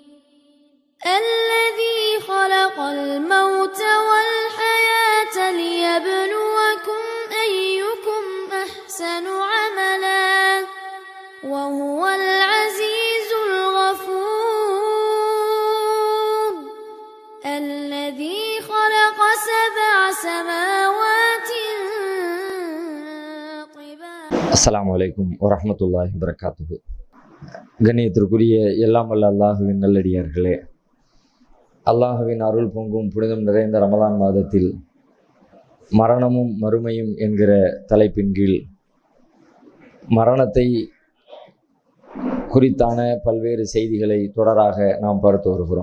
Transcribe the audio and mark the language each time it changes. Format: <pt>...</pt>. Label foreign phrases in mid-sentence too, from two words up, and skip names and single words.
<ar>الذي خلق الموت والحياة ليبلوكم أيكم أحسن عملا وهو العزيز الغفور. الذي خلق 7 سماوات طباقا. السلام عليكم ورحمة الله وبركاته.</ar> <ta>கண்ணியத்திற்குரிய எல்லாம் வல்ல அல்லாஹுவின் நல்லடியார்களே, அல்லாஹுவின் அருள் பொங்கும் புனிதம் நிறைந்த ரமலான் மாதத்தில் மரணமும் மறுமையும் என்கிற தலைப்பின் கீழ் மரணத்தை குறித்தான பல்வேறு செய்திகளை தொடராக நாம் பார்த்து வருகிறோம்.</ta>